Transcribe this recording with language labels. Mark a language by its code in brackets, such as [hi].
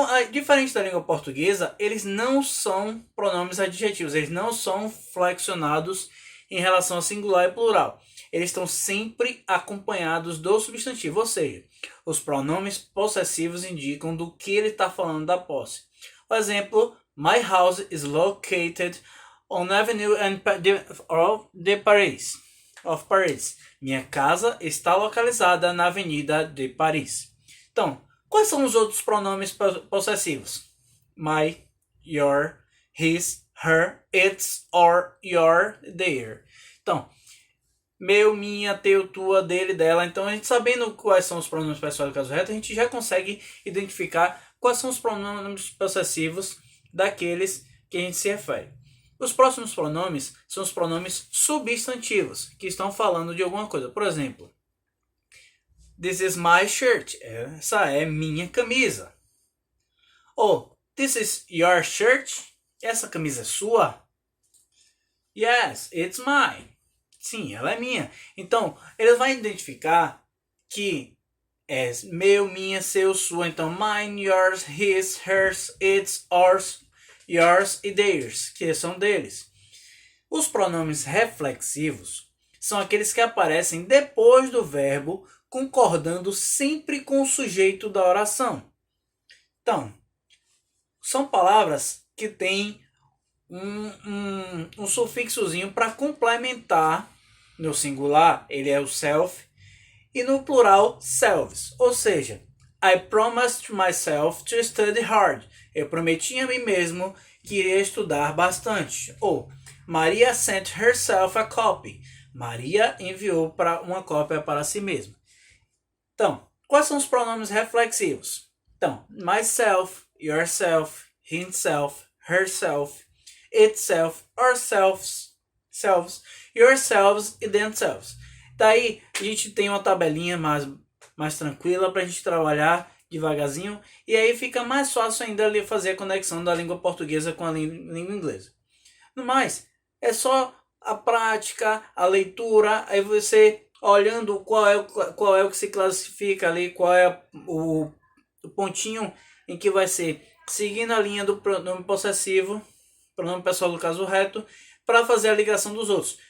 [pt] Diferente da língua portuguesa, eles não são pronomes adjetivos, eles não são flexionados em relação a singular e plural. eles estão sempre acompanhados do substantivo, ou seja, os pronomes possessivos indicam do que ele está falando da posse. Por exemplo, [en] my house is located on Avenue de Paris. [pt] Minha casa está localizada na Avenida de Paris. Então, quais são os outros pronomes possessivos? [en] My, your, his, her, its, or, your, their. [pt] Então, meu, minha, teu, tua, dele, dela. Então, a gente sabendo quais são os pronomes pessoais do caso reto, a gente já consegue identificar quais são os pronomes possessivos daqueles que a gente se refere. Os próximos pronomes são os pronomes substantivos, que estão falando de alguma coisa. Por exemplo, [en] this is my shirt. [pt] Essa é minha camisa. Ou, [en] this is your shirt. [pt] Essa camisa é sua? [en] Yes, it's mine. [pt] Sim, ela é minha. Então, eles vão identificar que é meu, minha, seu, sua. [en] Então, mine, yours, his, hers, its, ours, yours e theirs, [pt] que são deles. Os pronomes reflexivos são aqueles que aparecem depois do verbo, concordando sempre com o sujeito da oração. Então, são palavras que têm um sufixozinho para complementar. No singular, ele é o self, e no plural, selves. Ou seja, [en] I promised myself to study hard. [pt] Eu prometi a mim mesmo que iria estudar bastante. [en] Ou, Maria sent herself a copy. [pt] Maria enviou uma cópia para si mesma. Então, quais são os pronomes reflexivos? [en] Então, myself, yourself, himself, herself, itself, ourselves, selves, yourselves e themselves. [pt] Daí a gente tem uma tabelinha mais tranquila para a gente trabalhar devagarzinho, e aí fica mais fácil ainda ali fazer a conexão da língua portuguesa com a língua inglesa. No mais, é só a prática, a leitura, aí você olhando qual é o que se classifica ali, qual é o pontinho em que vai ser seguindo a linha do pronome possessivo, pronome pessoal do caso reto, para fazer a ligação dos outros.